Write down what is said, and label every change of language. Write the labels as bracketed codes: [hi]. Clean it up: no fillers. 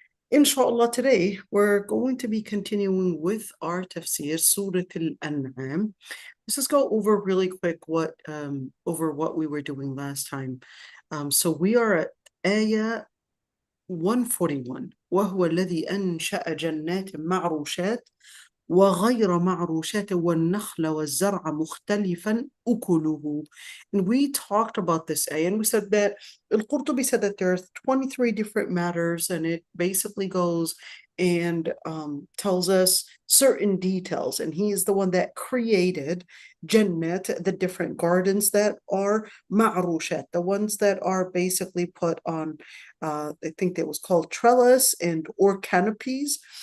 [en] Inshallah, today we're going to be continuing with our Tafseer, Surah Al-An'am. Let's just go over really quick what we were doing last time. So we are at ayah 141. [ar] وهو الذي أنشأ جنات معروشات وغير معروشات والنخل والزرع مختلفا أكله. [en] And we talked about this ayah, and we said that al-Qurtubi said that there's 23 different matters, and it basically goes and tells us certain details. And he is the one that created Jannat, the different gardens that are ma'rushat, the ones that are basically put on, I think that was called trellis and or canopies.